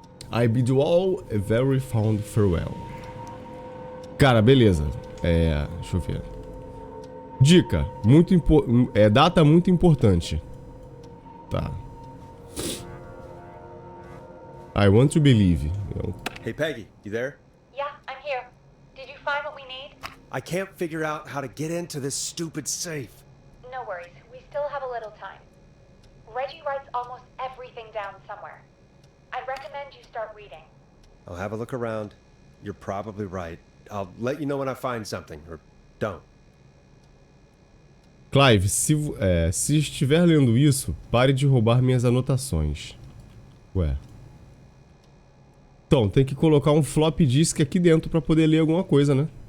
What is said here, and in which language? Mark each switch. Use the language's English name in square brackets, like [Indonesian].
[English] I bid you all a very fond farewell. [Portuguese] Cara, beleza. Deixa eu ver. Dica, data muito importante. Tá. [English] I want to believe. Hey, Peggy, you there? Yeah, I'm here. Did you find what we need? I can't figure out how to get into this stupid safe. No worries. We still have a little time. Reggie writes almost everything down somewhere. I'd recommend you start reading. I'll have a look around. You're probably right. I'll let you know when I find something, or don't. [Portuguese] Clive, se estiver lendo isso, pare de roubar minhas anotações. Ué. Então, tem que colocar um flop disk aqui dentro pra poder ler alguma coisa, né?